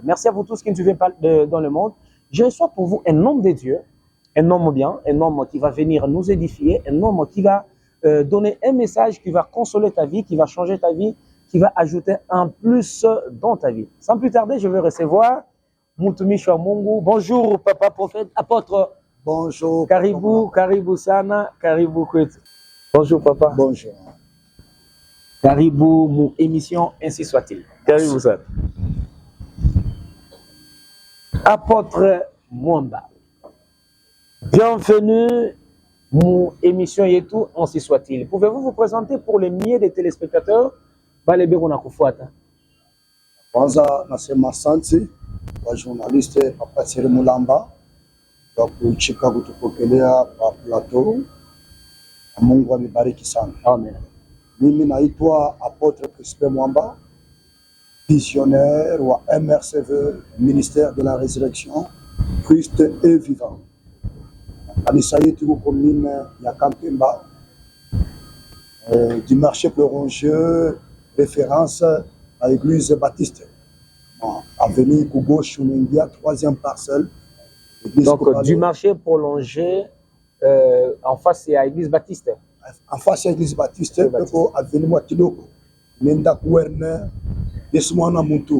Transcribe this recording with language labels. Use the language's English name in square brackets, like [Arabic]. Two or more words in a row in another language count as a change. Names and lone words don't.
[French] Merci à vous tous qui nous suivez dans le monde. Je reçois pour vous un homme de Dieu, un homme bien, un homme qui va venir nous édifier, un homme qui va donner un message qui va consoler ta vie, qui va changer ta vie, qui va ajouter un plus dans ta vie. Sans plus tarder, je vais recevoir [Swahili] Mutumishi wa Mungu. [French] Bonjour papa prophète, apôtre. Bonjour. [Swahili] Karibu sana, karibu kwetu. [French] Bonjour papa. Bonjour. Karibu mon émission Ainsi soit-il. [Swahili] Karibu sana. Apôtre Mwamba. [French] Bienvenue mon émission yetu Ainsi soit-il. Pouvez-vous vous présenter pour les milliers de téléspectateurs [Swahili] balebe kunakufuata? Kwanza nasema asante kwa journaliste Papa Thierry Moulamba kwa kuchika kutupokelea kwa plateau. Mungu amebariki sana. Amen. Mimi naitwa Apôtre Crispin Mwamba, visionnaire wa MRCV, [French] ministère de la résurrection, Christ est vivant. [Swahili] Kanisa yetu iko commune ya Kampemba, [French] du marché Plorongeux, référence à l'église baptiste. Avenue Kougo Chouningia, 3e parcelle. Donc du marché prolongé, en face c'est à l'église baptiste. En face à l'église baptiste, avenue Mwakiloko, Nenda Kouerne, Desmoana Moutou.